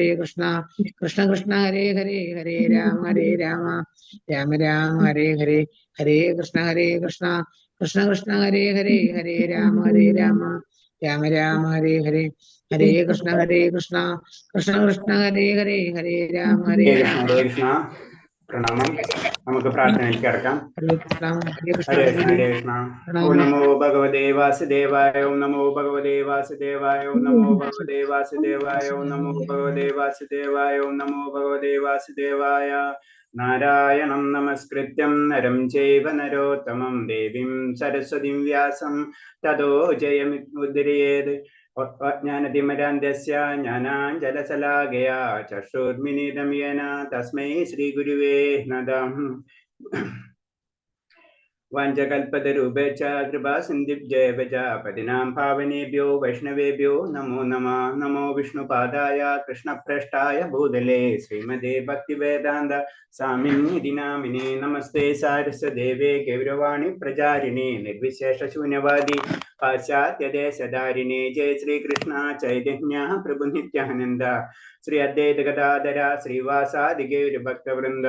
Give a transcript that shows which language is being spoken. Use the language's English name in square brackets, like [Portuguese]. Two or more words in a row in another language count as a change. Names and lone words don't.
[Sanskrit] കൃഷ്ണ ഹരേ ഹരേ ഹരേ രാമ രാമ ഹരേ ഹരേ ഹരേ കൃഷ്ണ കൃഷ്ണ ഹരേ ഹരേ ഹരേ രാമ രാമ ഹരേ ഹരേ ഹരേ കൃഷ്ണ കൃഷ്ണ കൃഷ്ണ ഹരേ ഹരേ ഹരേ രാമ ഹരേ കൃഷ്ണ [Malayalam] പ്രണാമം. നമുക്ക് പ്രാർത്ഥനയിലേക്ക് കിടക്കാം. [Sanskrit] ഹരേ കൃഷ്ണ ഹരേ കൃഷ്ണ. ഓം നമോ ഭഗവതേ വാസുദേവായ. ഓം നമോ ഭഗവതേ വാസുദേവായ. ഓം നമോ ഭഗവതേ വാസുദേവായ. ഓം നമോ ഭഗവതേ വാസുദേവായ. ഓം നമോ ഭഗവതേ വാസുദേവായ. നാരായണം നമസ്കൃത്യം നരം ചൈവ നരോത്തമം ദേവീം സരസ്വതീം വ്യാസം തതോ ജയമുദ്രയേത്. ജ്ഞാനതിമരാന്ധ്യസ്യ ജ്ഞാനാഞ്ജലശലാകയാ ചക്ഷുർമിലിതം യേന തസ്മൈ ശ്രീഗുരുവേ നമഃ. വാഞ്ചകൽപതരൂപേച്ഛ കൃപാ സിന്ധിഭ്യേവ ച പതിനാം പാവനേഭ്യോ വൈഷ്ണവേഭ്യോ നമോ നമഃ. നമോ വിഷ്ണുപാദായ കൃഷ്ണപ്രേഷ്ഠായ ഭൂതലേ ശ്രീമതേ ഭക്തിവേദാന്ത സ്വാമിനിധി നാമിനേ. നമസ്തേ സാരസ്വതദേവേ ഗൗരവാണി പ്രചാരിണേ നിർവിശേഷ ശൂന്യവാദി പാശ്ചാത്യദേശധാരിണേ. ജയ ശ്രീകൃഷ്ണ ചൈതന്യ പ്രഭു നിത്യാനന്ദ ശ്രീ അദ്വൈത ഗദാധര ശ്രീവാസാദി ഗൗരഭക്തവൃന്ദ.